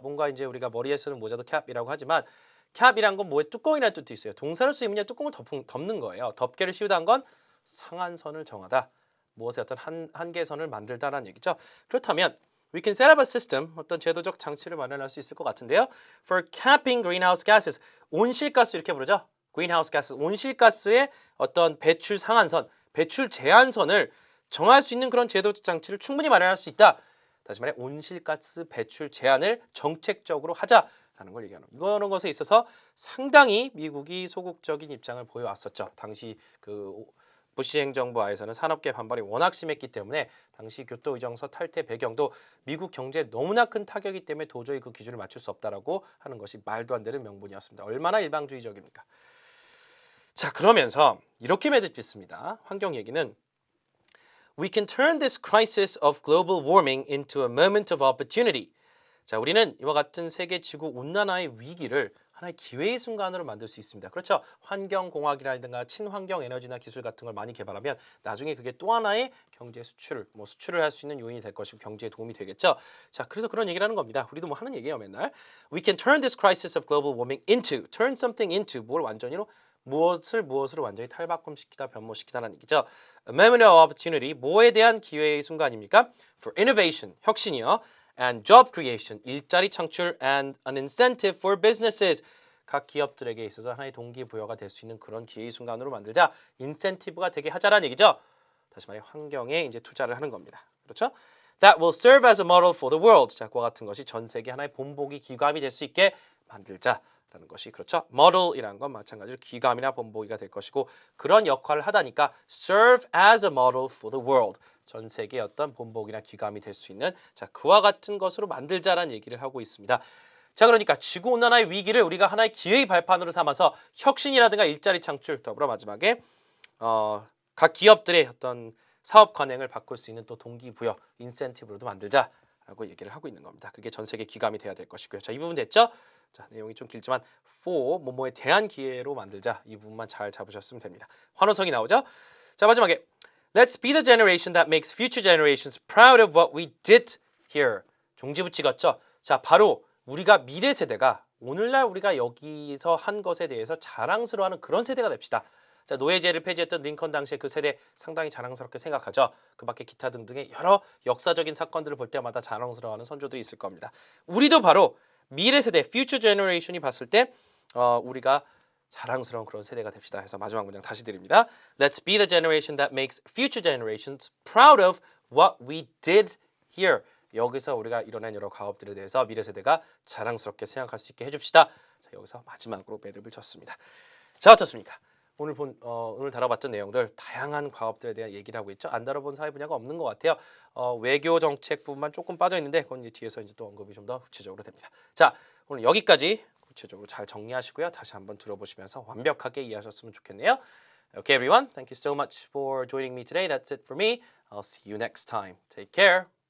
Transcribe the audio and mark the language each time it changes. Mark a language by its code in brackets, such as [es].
[ko] 뭔가 이제 우리가 머리에 쓰는 모자도 cap이라고 하지만 cap이란 건 뭐에 뚜껑이라는 뜻도 있어요. 동사를 쓰이면 뚜껑을 덮는 거예요. 덮개를 씌우다는 건 상한선을 정하다. 무엇의 어떤 한계선을 만들다라는 얘기죠. 그렇다면 [en] we can set up a system, [ko] 어떤 제도적 장치를 마련할 수 있을 것 같은데요. [en] For capping greenhouse gases, [ko] 온실가스 이렇게 부르죠. greenhouse gas, 온실가스의 어떤 배출 상한선, 배출 제한선을 정할 수 있는 그런 제도적 장치를 충분히 마련할 수 있다. 다시 말해 온실가스 배출 제한을 정책적으로 하자라는 걸 얘기하는 이런 것에 있어서 상당히 미국이 소극적인 입장을 보여왔었죠. 당시 그 부시 행정부 하에서는 산업계 반발이 워낙 심했기 때문에 당시 교토 의정서 탈퇴 배경도 미국 경제에 너무나 큰 타격이기 때문에 도저히 그 기준을 맞출 수 없다라고 하는 것이 말도 안 되는 명분이었습니다. 얼마나 일방주의적입니까? 자, 그러면서 이렇게 맺어짓습니다. 환경 얘기는 [en] We can turn this crisis of global warming into a moment of opportunity. [ko] 자, 우리는 이와 같은 세계 지구 온난화의 위기를 하나의 기회의 순간으로 만들 수 있습니다. 그렇죠? 환경공학이라든가 친환경 에너지나 기술 같은 걸 많이 개발하면 나중에 그게 또 하나의 경제 수출을 수출을 할 수 있는 요인이 될 것이고 경제에 도움이 되겠죠. 자, 그래서 그런 얘기를 하는 겁니다. 우리도 뭐 하는 얘기예요, 맨날. [en] We can turn this crisis of global warming into, turn something into, [ko] 뭘 완전히로 무엇으로 완전히 탈바꿈시키다, 변모시키다라는 얘기죠. [en] A moment of opportunity, [ko] 뭐에 대한 기회의 순간입니까? [en] For innovation, [ko] 혁신이요. [en] And job creation, [ko] 일자리 창출 [en] and an incentive for businesses. [ko] 각 기업들에게 있어서 하나의 동기부여가 될 수 있는 그런 기회의 순간으로 만들자. 인센티브가 되게 하자라는 얘기죠. 다시 말해 환경에 이제 투자를 하는 겁니다. 그렇죠? [en] That will serve as a model for the world. [ko] 자, 그와 같은 것이 전 세계 하나의 본보기 기감이 될 수 있게 만들자라는 것이 그렇죠. model이라는 건 마찬가지로 기감이나 본보기가 될 것이고 그런 역할을 하다니까 [en] serve as a model for the world. [ko] 전 세계의 어떤 본보기나 기감이 될 수 있는 자, 그와 같은 것으로 만들자라는 얘기를 하고 있습니다. 자, 그러니까 지구온난화의 위기를 우리가 하나의 기회의 발판으로 삼아서 혁신이라든가 일자리 창출 더불어 마지막에 각 기업들의 어떤 사업 관행을 바꿀 수 있는 또 동기부여, 인센티브로도 만들자라고 얘기를 하고 있는 겁니다. 그게 전 세계 기감이 돼야 될 것이고요. 자, 이 부분 됐죠? 자, 내용이 좀 길지만 for 뭐뭐에 대한 기회로 만들자 이 부분만 잘 잡으셨으면 됩니다. 환호성이 나오죠? 자, 마지막에 [en] Let's be the generation that makes future generations proud of what we did here. [ko] 종지부 찍었죠? 자, 바로 우리가 미래 세대가 오늘날 우리가 여기서 한 것에 대해서 자랑스러워하는 그런 세대가 됩시다. 자, 노예제를 폐지했던 링컨 당시의 그 세대 상당히 자랑스럽게 생각하죠. 그 밖에 기타 등등의 여러 역사적인 사건들을 볼 때마다 자랑스러워하는 선조들이 있을 겁니다. 우리도 바로 미래 세대, future generation이 봤을 때 우리가 자랑스러운 그런 세대가 됩시다. 해서 마지막 문장 다시 드립니다. [en] Let's be the generation that makes future generations proud of what we did here. [ko] 여기서 우리가 이뤄낸 여러 과업들에 대해서 미래 세대가 자랑스럽게 생각할 수 있게 해줍시다. 자, 여기서 마지막으로 매듭을 쳤습니다. 자, 어떻습니까? 오늘 다뤄봤던 내용들 다양한 과업들에 대한 얘기를 하고 있죠. 안 다뤄본 사회 분야가 없는 것 같아요. 외교 정책 부분만 조금 빠져 있는데 그건 이제 뒤에서 이제 또 언급이 좀 더 구체적으로 됩니다. 자, 오늘 여기까지 구체적으로 잘 정리하시고요. 다시 한번 들어보시면서 완벽하게 이해하셨으면 좋겠네요. [en] Okay, everyone. Thank you so much for joining me today. That's it for me. I'll see you next time. Take care.